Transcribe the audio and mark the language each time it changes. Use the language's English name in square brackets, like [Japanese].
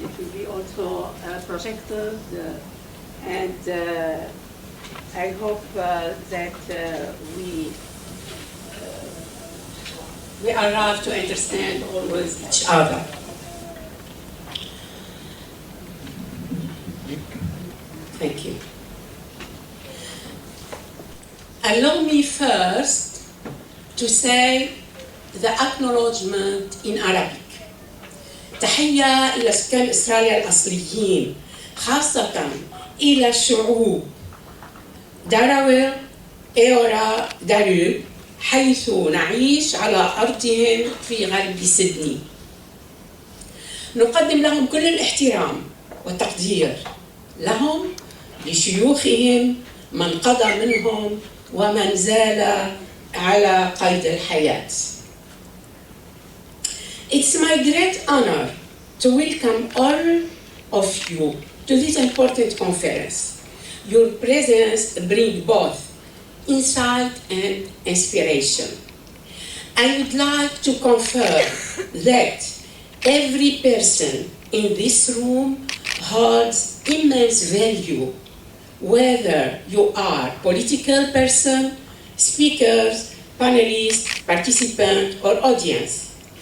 [English] It will be also projected, and I hope that we arrive to understand always each other. Thank you. Allow me first to say the acknowledgement in Arabic. [Arabic] تحية إلى سكان أستراليا الأصليين، خاصة إلى الشعوب داراوير، إيورا، دارو، حيث نعيش على أرضهم في غرب سيدني. نقدم لهم كل الاحترام والتقدير لهم، لشيوخهم، من قضى منهم ومن زال على قيد الحياة. [English] It's my great honor to welcome all of you to this important conference. Your presence brings both insight and inspiration. I would like to confirm that every person in this room holds immense value, whether you are a political person, speakers, panelists, participants, or audience.